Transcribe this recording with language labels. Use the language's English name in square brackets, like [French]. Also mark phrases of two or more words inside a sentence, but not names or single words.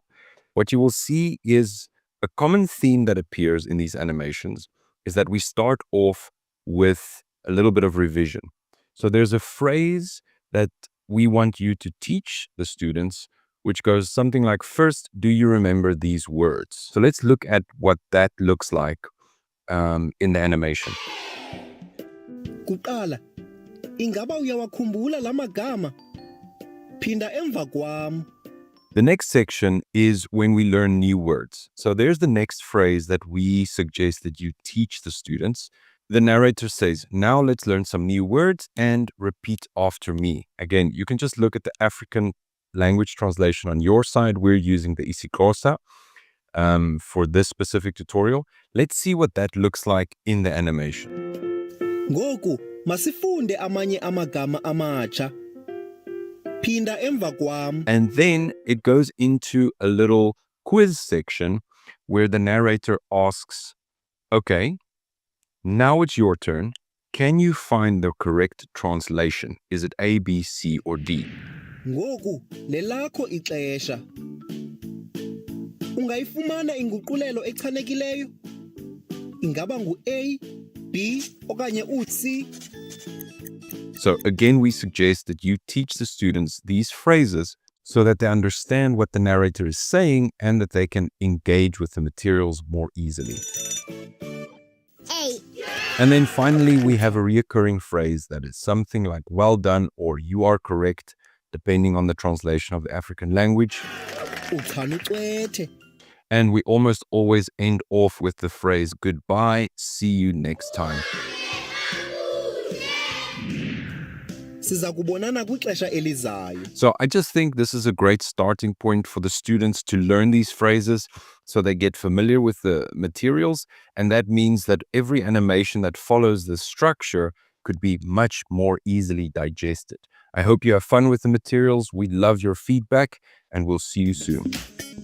[English] What you will see is a common theme that appears in these animations is that we start off with a little bit of revision. So there's a phrase that we want you to teach the students, which goes something like, first, do you remember these words? So let's look at what that looks like in the animation. [Xhosa] Kuqala, ingaba uyawakhumbula lamagama? Phinda emva kwam. [English] The next section is when we learn new words. So there's the next phrase that we suggest that you teach the students. The narrator says, now let's learn some new words and repeat after me. Again, you can just look at the African language translation on your side. We're using the isiXhosa for this specific tutorial. Let's see what that looks like in the animation. [Xhosa] Ngoku, masifunde amanye amagama amatsha. Phinda emva kwam. [English] And then it goes into a little quiz section where the narrator asks, okay, now it's your turn. Can you find the correct translation? Is it A, B, C, or D? [Xhosa] Ngoku, lelakho ixesha. Ungayifumana inguqulelo echanekileyo? Ingaba ngu-A, B, okanye u-C? [English] So again, we suggest that you teach the students these phrases so that they understand what the narrator is saying and that they can engage with the materials more easily. A. And then finally, we have a reoccurring phrase that is something like well done or you are correct, depending on the translation of the African language. [Xhosa] Uchanucwethe. [English] And we almost always end off with the phrase goodbye, see you next time. [Xhosa] Siza kubonana kwixesha elizayo. [English] So I just think this is a great starting point for the students to learn these phrases so they get familiar with the materials. And that means that every animation that follows this structure could be much more easily digested. I hope you have fun with the materials. We love your feedback and we'll see you soon.